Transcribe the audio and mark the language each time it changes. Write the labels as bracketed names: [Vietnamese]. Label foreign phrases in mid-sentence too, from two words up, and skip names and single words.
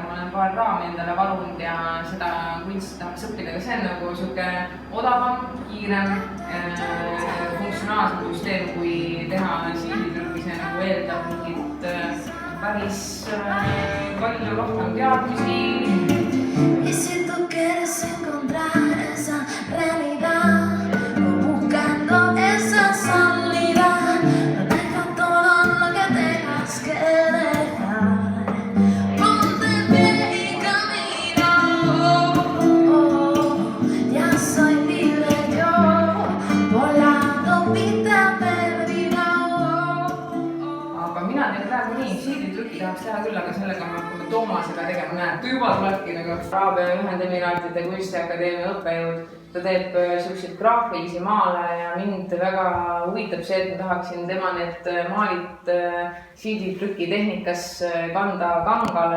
[Estonian] Ma olen paar raami endale varunud ja seda kunst tahaks õppida, aga see on nagu siuke odavam, kiirem, funktsionaalsem süsteem, kui teha siiditrükki, see nagu eeldab mingit päris palju rohkem teadmisi. [Spanish] Y si tú quieres encontrar esa realidad o buscando esa salida, deja todo lo que tengas que dejar. Ponte en pie y camina. Ya soy libre yo por la autopista perdida. [Estonian] Aga mina teen praegu nii, siiditrükki tahaks teha küll, aga sellega me hakkame Toomasega tegema, näed, juba tulebki nagu Araabia Ühendemiraatide kunstiakadeemia õppejõud. Ta teeb selliseid graafilisi maale ja mind väga huvitab see, et ma tahaksin tema need maalid siiditrüki tehnikas kanda kangale.